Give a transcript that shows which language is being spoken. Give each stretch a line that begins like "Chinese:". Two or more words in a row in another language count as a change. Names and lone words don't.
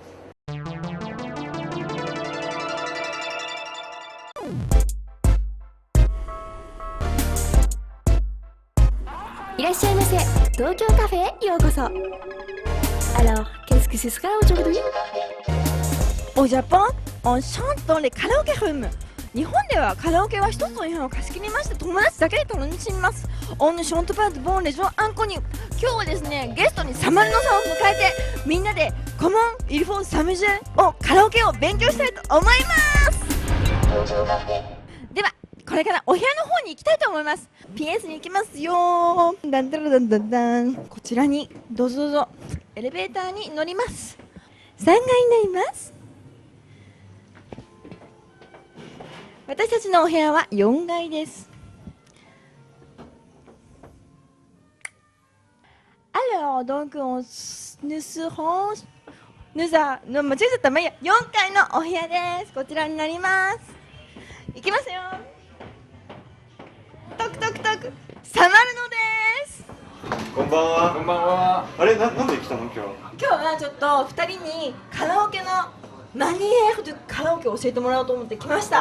Japanese: Tokyo Café, yokoso.
French: Alors, qu'est-ce que ce sera aujourd'hui? Au Japon, on chante dans les karaoké rooms.
Japanese: 日本ではカラオケは一つの部屋を貸し切りまして友達だけで楽しみます。
French: On ne chante pas devant les gens inconnus.
Japanese: 今日はですね、ゲストにサマルノさんを迎えてみんなで
French: Comment il faut s'amuser
Japanese: をカラオケを勉強したいと思います。ではこれからお部屋の方に行きたいと思います。PS に行きますよ。ダンダラダンダンダン。こちらにどうぞどうぞエレベーターに乗ります。3階になります。私たちのお部屋は4階です。
French: Alors donc nous serons
Japanese: 間違えちゃったまあいいや4階のお部屋です。こちらになります。行きますよ。トクトクトクサマルノです。こんばんは。こんばんは。あれなんで来たの今日？今日はちょっと2人にカラオケのマニエールでカラオケを教えてもらおうと思って来ました。